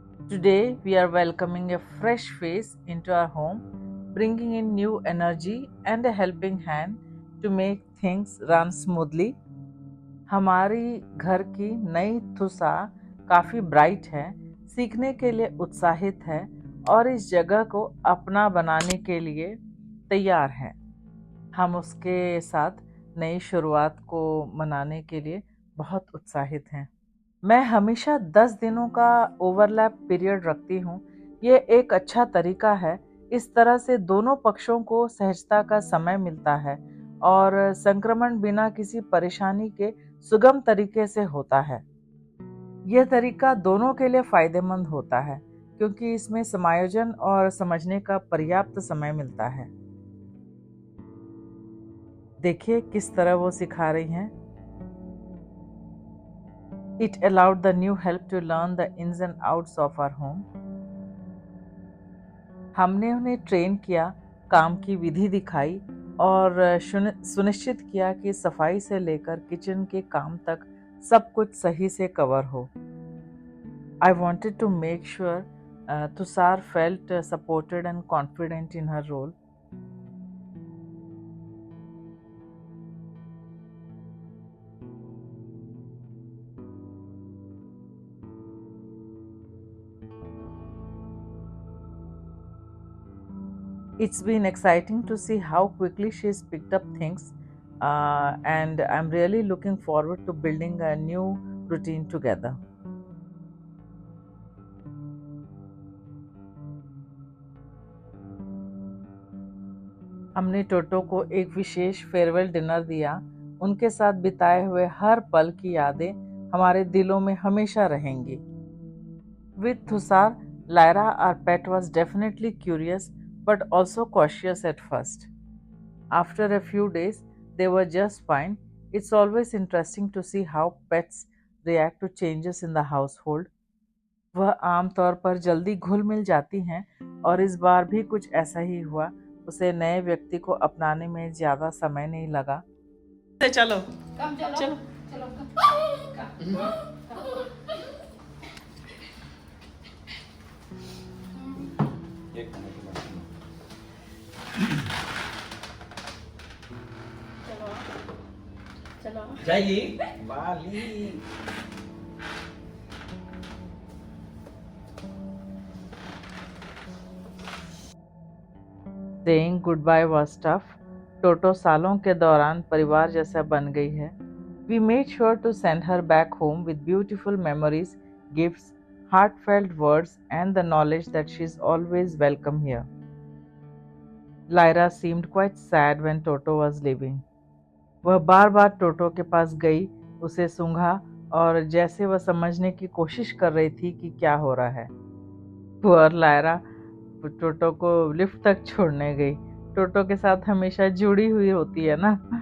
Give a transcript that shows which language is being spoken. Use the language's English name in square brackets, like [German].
[English] Today we are welcoming a fresh face into our home, bringing in new energy and a helping hand to make things run smoothly. [Hindi] हमारी घर की नई तुसा काफ़ी bright है, सीखने के लिए उत्साहित है और इस जगह को अपना बनाने के लिए तैयार है. हम उसके साथ नई शुरुआत को मनाने के लिए बहुत उत्साहित हैं. मैं हमेशा 10 दिनों का ओवरलैप पीरियड रखती हूँ. ये एक अच्छा तरीका है. इस तरह से दोनों पक्षों को सहजता का समय मिलता है और संक्रमण बिना किसी परेशानी के सुगम तरीके से होता है. यह तरीका दोनों के लिए फायदेमंद होता है क्योंकि इसमें समायोजन और समझने का पर्याप्त समय मिलता है. देखिए किस तरह वो सिखा रही हैं. [English] It allowed the new help to learn the ins and outs of our home. [Hindi] हमने उन्हें ट्रेन किया, काम की विधि दिखाई और सुनिश्चित किया कि सफाई से लेकर किचन के काम तक सब कुछ सही से कवर हो. [English] I wanted to make sure Tushar felt supported and confident in her role. It's been exciting to see how quickly she's picked up things and I'm really looking forward to building a new routine together. [Hindi] हमने टोटो को एक विशेष farewell dinner दिया. उनके साथ बिताए हुए हर पल की यादें हमारे दिलों में हमेशा रहेंगी. [English] With Thusar, Lyra, our pet, was definitely curious but also cautious at first. After a few days, they were just fine. It's always interesting to see how pets react to changes in the household. [Hindi] वह आमतौर पर जल्दी घुल मिल जाती हैं और इस बार भी कुछ ऐसा ही हुआ। उसे नए व्यक्ति को अपनाने में ज़्यादा समय नहीं लगा। चलो [English] Come, [Hindi] chalo. चलो Chalo, [English] come. [Hindi] Chalo. जाइए वाली [English] Saying goodbye was tough. [Hindi] टोटो सालों के दौरान परिवार जैसा बन गई है। [English] We made sure to send her back home with beautiful memories, gifts, heartfelt words, and the knowledge that she's always welcome here. Lyra seemed quite sad when Toto was leaving. [Hindi] वह बार बार टोटो के पास गई, उसे सूंघा और जैसे वह समझने की कोशिश कर रही थी कि क्या हो रहा है। पुअर लायरा टोटो को लिफ्ट तक छोड़ने गई। टोटो के साथ हमेशा जुड़ी हुई होती है ना।